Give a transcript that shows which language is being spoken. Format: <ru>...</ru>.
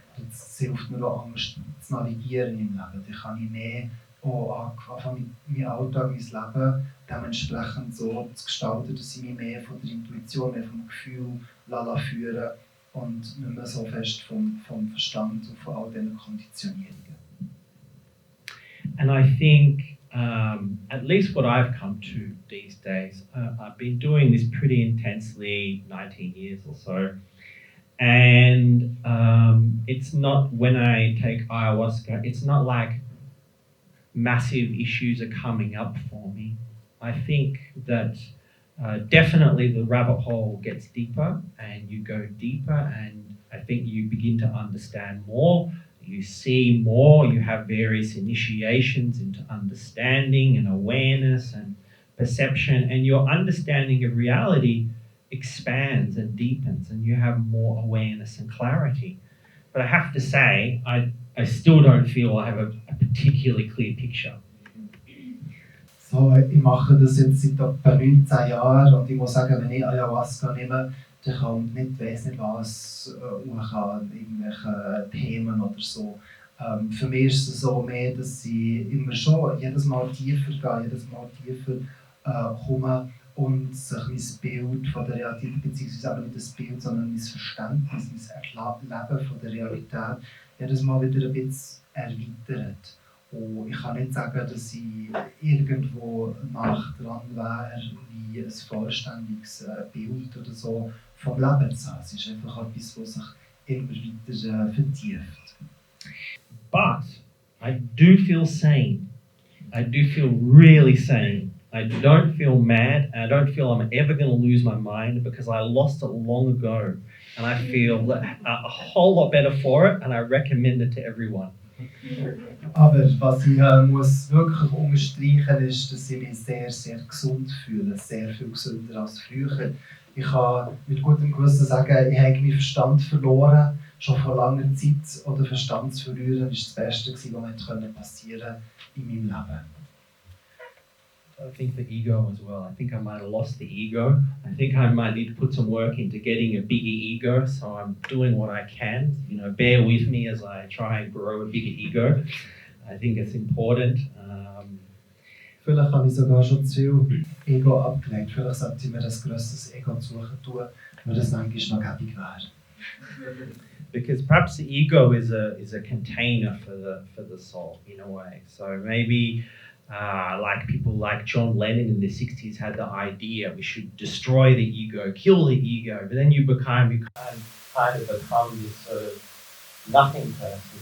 <de>Das hilft mir auch, anders zu navigieren im Leben. Dann kann ich mehr anfangen, meinen Alltag, mein Leben dementsprechend so zu gestalten, dass ich mich mehr von der Intuition, mehr vom Gefühl führen und nicht mehr so fest vom Verstand und von all diesen Konditionierungen.</de> <en>And I think, at least what I've come to these days, I've been doing this pretty intensely 19 years or so, and it's not, when I take ayahuasca, it's not like massive issues are coming up for me. I think that definitely the rabbit hole gets deeper and you go deeper, and I think you begin to understand more. You see more, you have various initiations into understanding and awareness and perception, and your understanding of reality expands and deepens, and you have more awareness and clarity. But I have to say, I still don't feel I have a particularly clear picture.</en> <de>So, ich mache das jetzt seit etwa 19 Jahren und ich muss sagen, wenn ich Ayahuasca nehme, dann kommt nicht, weiss nicht was, an irgendwelche Themen oder so. Für mich ist es so mehr, dass ich immer schon jedes Mal tiefer gehe, jedes Mal tiefer komme und sich mein Bild von der Realität, beziehungsweise nicht das Bild, sondern mein Verständnis, mein Erleben von der Realität jedes Mal wieder ein bisschen erweitert. Und ich kann nicht sagen, dass ich irgendwo nach dran wäre, wie ein vollständiges Bild oder so vom Leben zu haben. Es ist einfach etwas, was sich immer weiter vertieft.</de> <en>But I do feel sane. I do feel really sane. I don't feel mad. I don't feel I'm ever going to lose my mind, because I lost it long ago. And I feel a whole lot better for it, and I recommend it to everyone.</en> <de>Aber was ich muss wirklich unterstreichen ist, dass ich mich sehr, sehr gesund fühle, sehr viel gesünder als früher. Ich kann mit gutem Gewissen sagen, ich habe meinen Verstand verloren, schon vor langer Zeit. Oder Verstand zu verlieren, war das Beste, was mir passieren in meinem Leben.</de> <en>I think the ego as well. I think I might have lost the ego. I think I might need to put some work into getting a bigger ego, so I'm doing what I can. Bear with me as I try and grow a bigger ego. I think it's important.</en> <de>Vielleicht habe ich sogar schon zu viel Ego abgelegt. Vielleicht sollte ich mir ein grösseres Ego suchen tun, weil das manchmal noch gäbig wäre.</de> <en>Because perhaps the ego is a container for the soul in a way. So maybe Like people like John Lennon in the 60s had the idea we should destroy the ego, kill the ego, but then you kind of become this sort of nothing person.</en>